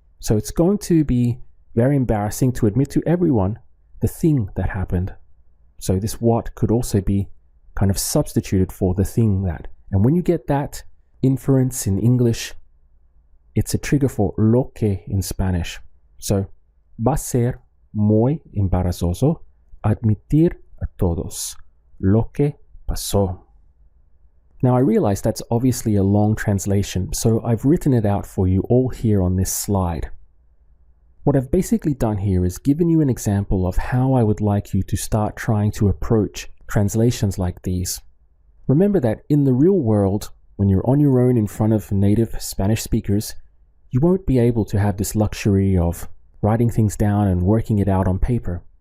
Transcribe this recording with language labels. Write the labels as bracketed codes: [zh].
[en] So it's going to be very embarrassing to admit to everyone the thing that happened. So this what could also be kind of substituted for the thing that. And when you get that inference in English, it's a trigger for lo que in Spanish. [es] So, va a ser muy embarazoso admitir a todos lo que pasó. [en] Now I realize that's obviously a long translation, so I've written it out for you all here on this slide. What I've basically done here is given you an example of how I would like you to start trying to approach translations like these. Remember that in the real world, when you're on your own in front of native Spanish speakers, you won't be able to have this luxury of writing things down and working it out on paper.